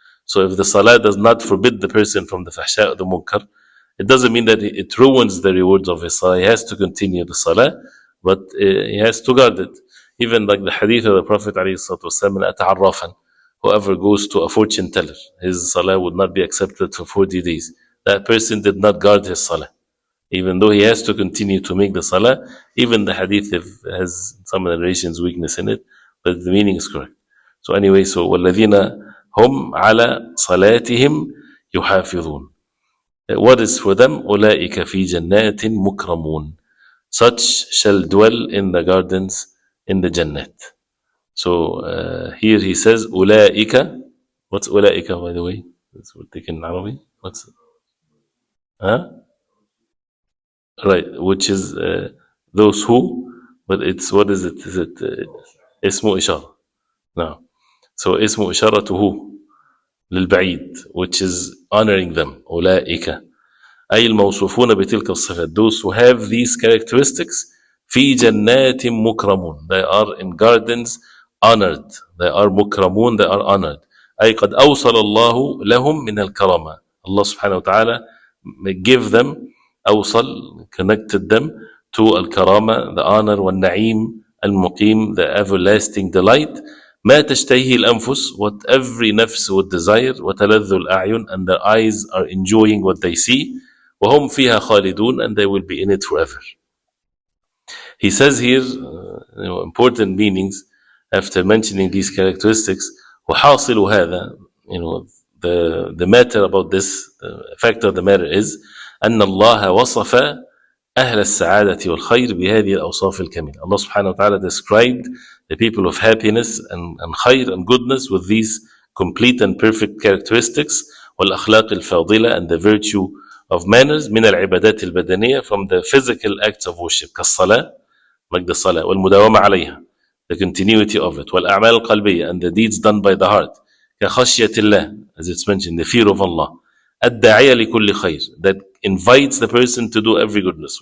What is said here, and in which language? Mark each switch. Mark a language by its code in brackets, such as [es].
[en] So if the salah does not forbid the person from the fahsha' or the munkar, it doesn't mean that it ruins the rewards of his salah. He has to continue the salah, but he has to guard it. Even like the hadith of the Prophet ﷺ, أَتَعَرَّفًا, whoever goes to a fortune teller, his salah would not be accepted for 40 days. That person did not guard his salah. Even though he has to continue to make the salah, even the hadith has some narrations weakness in it, but the meaning is correct. So anyway, so [ar] وَالَّذِينَ هُمْ عَلَى صَلَاتِهِمْ يُحَافِظُونَ. [en] What is for them? [ar] أُولَٰئِكَ فِي جَنَّاتٍ مُكْرَمُونَ. [en] Such shall dwell in the gardens in the Jannat. So here he says أُولَٰئِكَ. What's أُولَٰئِكَ, by the way? That's what they can Arabic. What's huh? Right, which is those who, but it's, what is it? Is it اسمه إشارة? No. So اسمه إشارة to who? للبعيد, which is honoring them. [ar] أولئك أي الموصوفون بتلك الصفات, [en] those who have these characteristics. [ar] في جنات مكرمون, [en] they are in gardens honored. They are مكرمون, they are honored. [ar] أي قد أوصل الله لهم من الكرامة. [en] Allah subhanahu wa ta'ala give them, أوصل, connected them to الكرامة, the honor, [ar] والنعيم المقيم, [en] the everlasting delight. [ar] ما تشتهيه الأنفس, [en] what every nafs would desire, [ar] وتلذ الأعين, [en] and their eyes are enjoying what they see. [ar] وهم فيها خالدون, [en] and they will be in it forever. He says here important meanings after mentioning these characteristics. [ar] وحاصل هذا, [en] the matter about this, the fact of the matter is [ar] أن الله وصف أهل السعادة والخير بهذه الأوصاف الكاملة. [en] Allah subhanahu wa ta'ala described the people of happiness and خير and goodness with these complete and perfect characteristics. [ar] والأخلاق الفاضلة, [en] and the virtue of manners. [ar] من العبادات البدنية, [en] from the physical acts of worship, كالصلاة, like the salah, [ar] والمداومة عليها, [en] the continuity of it, [ar] والأعمال القلبية, [en] and the deeds done by the heart, [ar] كخشية الله, [en] as it's mentioned, the fear of Allah, [ar] الداعية لكل خير, [en] that invites the person to do every goodness.